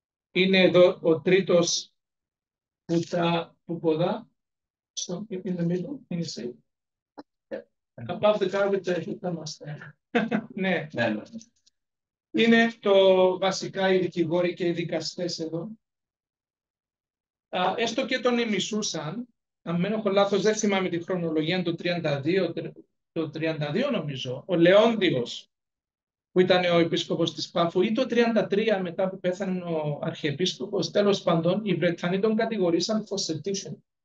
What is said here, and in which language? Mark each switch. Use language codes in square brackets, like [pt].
[el] Είναι εδώ ο τρίτος που ποδά. [en] In the middle, can you see? Above the garbage, ναι. [el] Είναι βασικά οι δικηγόροι και οι δικαστές εδώ. Έστω και τον εμισούσαν, αν δεν έχω λάθος, δεν θυμάμαι τη χρονολογία, το 32 νομίζω, ο Λεόντιος, που ήταν ο επίσκοπος της Πάφου, ή το 33 μετά που πέθανε ο αρχιεπίσκοπος, τέλος πάντων, οι Βρετανοί τον κατηγορήσαν [en] for sedition.